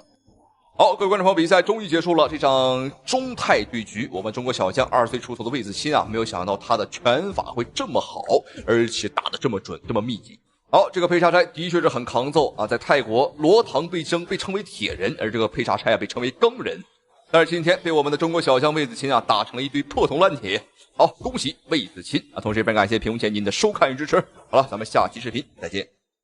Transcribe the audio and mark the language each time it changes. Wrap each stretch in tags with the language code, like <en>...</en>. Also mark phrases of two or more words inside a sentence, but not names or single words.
<zh>好，各位觀眾朋友，比賽終於結束了。這場中泰對局，我們中國小將20歲出頭的魏子钦啊，沒有想到他的拳法會這麼好，而且打得這麼準，這麼密集。好，這個佩查拆的確是很抗揍啊，在泰國羅唐對爭被稱為鐵人，而這個佩查拆啊被稱為鋼人。但是今天被我們的中國小將魏子钦啊打成了一堆破銅爛鐵。好，恭喜魏子钦啊！同時也非常感謝屏幕前您的收看與支持。好了，咱們下期視頻再見。</zh>